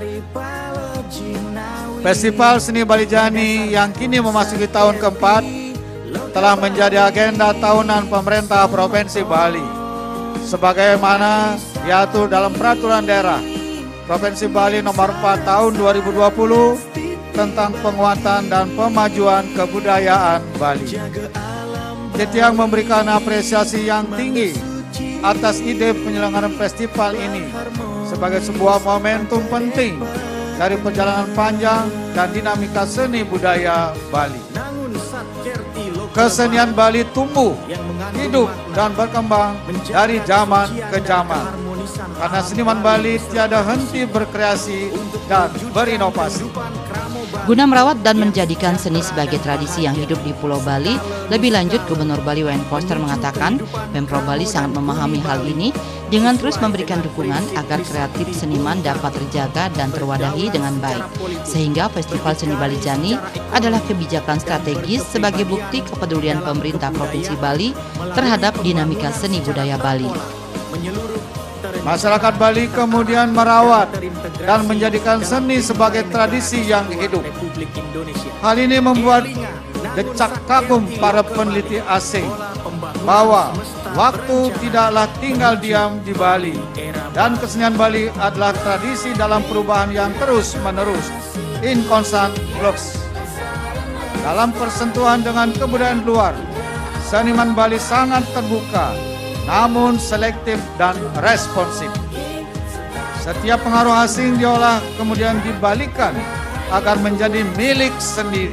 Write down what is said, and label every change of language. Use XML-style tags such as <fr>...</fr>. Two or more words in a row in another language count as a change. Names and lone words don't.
<id>Festival Seni Bali Jani yang kini memasuki tahun keempat telah menjadi agenda tahunan pemerintah Provinsi Bali sebagaimana diatur dalam peraturan daerah Provinsi Bali nomor 4 tahun 2020 tentang penguatan dan pemajuan kebudayaan Bali. Jetiang memberikan apresiasi yang tinggi atas ide penyelenggaraan festival ini sebagai sebuah momentum penting dari perjalanan panjang dan dinamika seni budaya Bali. Kesenian Bali tumbuh, hidup, dan berkembang dari zaman ke zaman. Karena seniman Bali tiada henti berkreasi dan berinovasi. Guna merawat dan menjadikan seni sebagai tradisi yang hidup di Pulau Bali, lebih lanjut Gubernur Bali Wayan Koster mengatakan Pemprov Bali sangat memahami hal ini dengan terus memberikan dukungan agar kreatif seniman dapat terjaga dan terwadahi dengan baik. Sehingga Festival Seni Bali Jani adalah kebijakan strategis sebagai bukti kepedulian pemerintah Provinsi Bali terhadap dinamika seni budaya Bali. Masyarakat Bali kemudian merawat dan menjadikan seni sebagai tradisi yang hidup. Hal ini membuat decak kagum para peneliti asing bahwa waktu tidaklah tinggal diam di Bali dan kesenian Bali adalah tradisi dalam perubahan yang terus-menerus,</id> <en>in constant flux.</en> <id>Dalam persentuhan dengan kebudayaan luar, seniman Bali sangat terbuka, namun selektif dan responsif. Setiap pengaruh asing diolah kemudian dibalikkan agar menjadi milik sendiri.</id>